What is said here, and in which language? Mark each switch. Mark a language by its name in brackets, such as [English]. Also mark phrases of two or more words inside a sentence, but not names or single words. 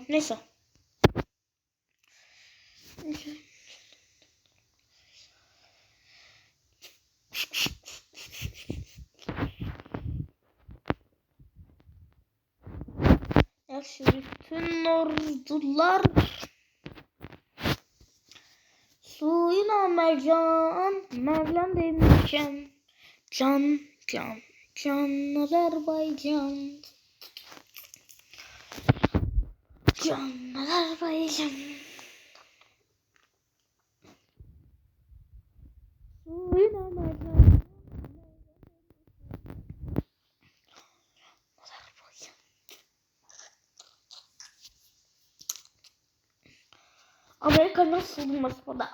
[Azerbaijani] Neyse. Yaxşı, bütün ordular suyuna mercan demişəm, can Azerbaycan, can Azerbaycan, suyuna mercan. [Turkish] Amerika'nın saldırması burada.